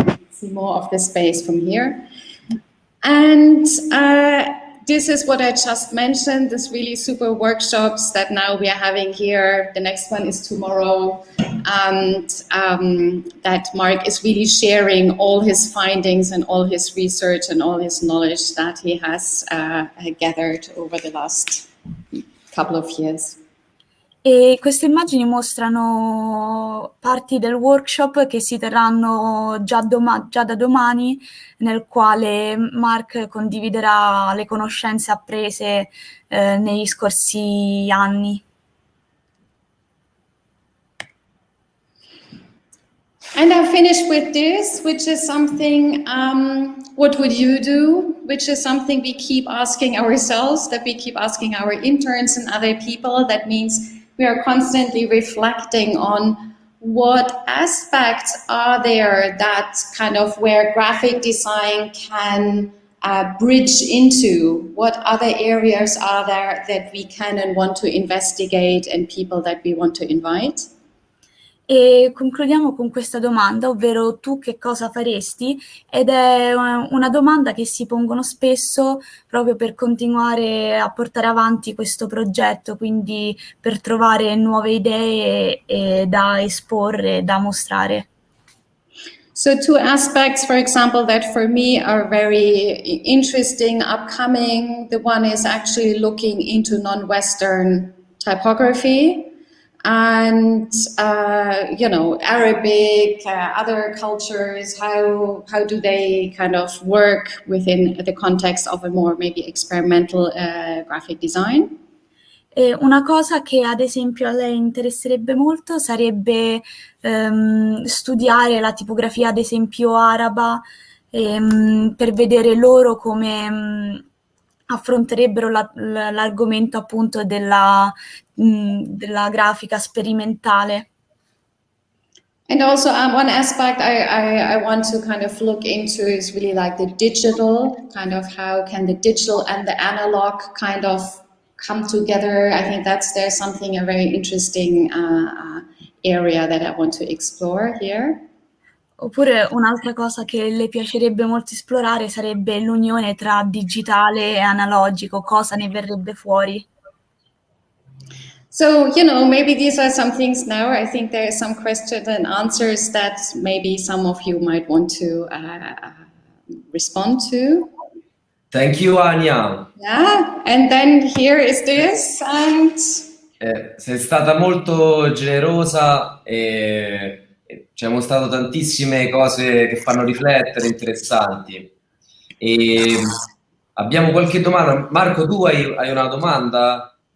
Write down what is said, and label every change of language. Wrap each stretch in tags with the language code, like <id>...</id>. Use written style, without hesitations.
<en>See more of the space from here. And this is what I just mentioned, this really super workshops that now we are having here. The next one is tomorrow. And that Mark is really sharing all his findings and all his research and all his knowledge that he has gathered over the last couple of years.</en> <it>E queste immagini mostrano parti del workshop che si terranno già da domani, nel quale Mark condividerà le conoscenze apprese negli scorsi anni.</it> <en>And I finished with this, which is something, what would you do? Which is something we keep asking ourselves, that we keep asking our interns and other people. That means we are constantly reflecting on what aspects are there that kind of where graphic design can bridge into, what other areas are there that we can and want to investigate and people that we want to invite.</en> <it>E concludiamo con questa domanda, ovvero tu che cosa faresti? Ed è una domanda che si pongono spesso proprio per continuare a portare avanti questo progetto, quindi per trovare nuove idee da esporre, da mostrare.</it> <en>So two aspects, for example, that for me are very interesting, upcoming. The one is actually looking into non-Western typography, and Arabic, other cultures. How do they kind of work within the context of a more maybe experimental graphic design?</en> <it>E una cosa che ad esempio a lei interesserebbe molto sarebbe studiare la tipografia ad esempio araba, per vedere loro come affronterebbero l'argomento appunto della grafica sperimentale.</it> <en>And also one aspect I want to kind of look into is really like the digital, kind of how can the digital and the analog kind of come together. I think there's something, a very interesting area that I want to explore here.</en> <it>Oppure un'altra cosa che le piacerebbe molto esplorare sarebbe l'unione tra digitale e analogico, cosa ne verrebbe fuori.</it> <en>So, maybe these are some things now. I think there are some questions and answers that maybe some of you might want to respond to. Thank you, Anja. Yeah, and then here is this. And</en> <it>sei stata molto generosa e ci hanno mostrato tantissime cose che fanno riflettere, interessanti. E abbiamo qualche domanda. Marco, tu hai una domanda?</it>